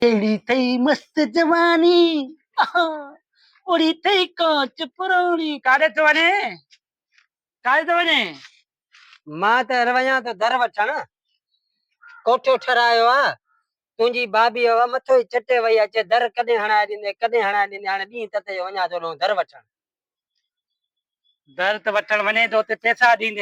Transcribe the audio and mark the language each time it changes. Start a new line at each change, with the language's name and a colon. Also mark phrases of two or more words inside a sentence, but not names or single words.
Hindi: तेरी थई मस्त जवानी आहा, उड़ी थई कांच पुरानी।
Sindhi: काॾे थो वञे? काॾे थो वञे? मां त वञा थो दर वठण। कोठो ठरायो आहे, तुंहिंजी भाभी मथो ई चटे वई अचे, दर कॾहिं हणाए ॾींदे कॾहिं हणाए ॾींदे। हाणे ॾींहुं तते वञा थो दर वठण। दर त वठण वञे थो, उते पैसा ॾींदे